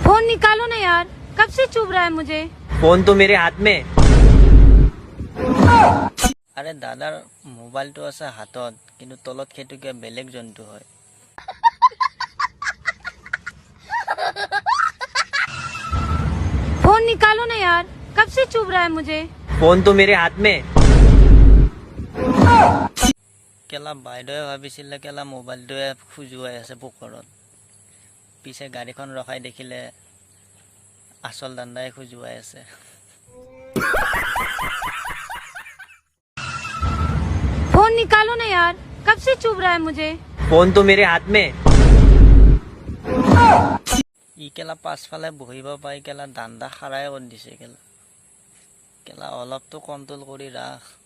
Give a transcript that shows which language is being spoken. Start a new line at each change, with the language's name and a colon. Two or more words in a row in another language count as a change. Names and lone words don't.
Hindi: निकालो ना यार, कब से चुभ रहा है मुझे। फोन तो मेरे हाथ में।
Assamese: আরে দাদাৰ মোবাইলটো আছে হাতত কিন্তু তলত সেইটো কিবা বেলেগ জন্তু হয়।
Hindi: फोन निकालो ना यार, कब से चुभ रहा है मुझे। फोन तो मेरे हाथ में।
Assamese: কেলা বাইদেৱে ভাবিছিলে কেলা মোবাইলটোৱে খুজুৱাই আছে পুকুৰত, পিছে গাড়ীখন ৰখাই দেখিলে আচল দান্দাই খুজুৱাই আছে।
Hindi: फोन निकालो ना यार, कब से चुभ रहा है मुझे। फोन तो मेरे हाथ में।
Assamese: ই কেলা পাছফালে বহিব পাই কেলা দান্দা খাৰাই কৰি দিছে। কেলা কেলা অলপতো কণ্ট্ৰল কৰি ৰাখ।